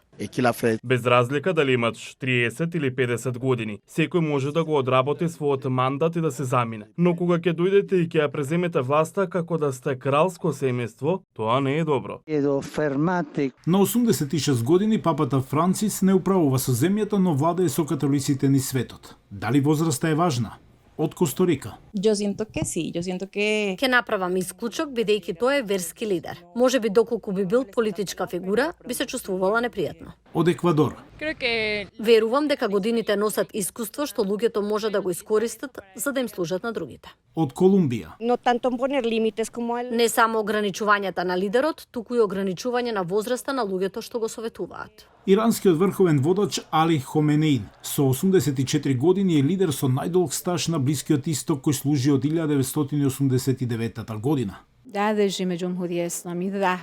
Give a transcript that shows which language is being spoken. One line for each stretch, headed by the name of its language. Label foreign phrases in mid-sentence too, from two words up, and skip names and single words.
Macedonian: Без разлика дали имаш 30 или 50 години, секој може да го одработи својот мандат и да се замине. Но кога ќе дојдете и ќе ја преземете власта како да сте кралско семејство, тоа не е добро. На 86 години папата Францис не управува со земјата, но владее со католиците низ светот. Дали возраста е важна? Од Косторика.
Spanish: Yo siento que sí, yo siento que
Macedonian: Ке направам исклучок, бидејќи тој е верски лидер. Може би доколку би бил политичка фигура, би се чувствувала непријатно. Од Еквадор. Верувам дека годините носат искуство што луѓето може да го искористат за да им служат на другите. Од Колумбија.
Spanish: No tanto poner límites como el...
Macedonian: Не само ограничувањата на лидерот, туку и ограничување на возраста на луѓето што го советуваат. Иранскиот врховен водач Али Хоменеин со 84 години е лидер со најдолг стаж на Блискиот исток кој служи од 1989 година.
Persian: در رژیم جمهوری اسلامی و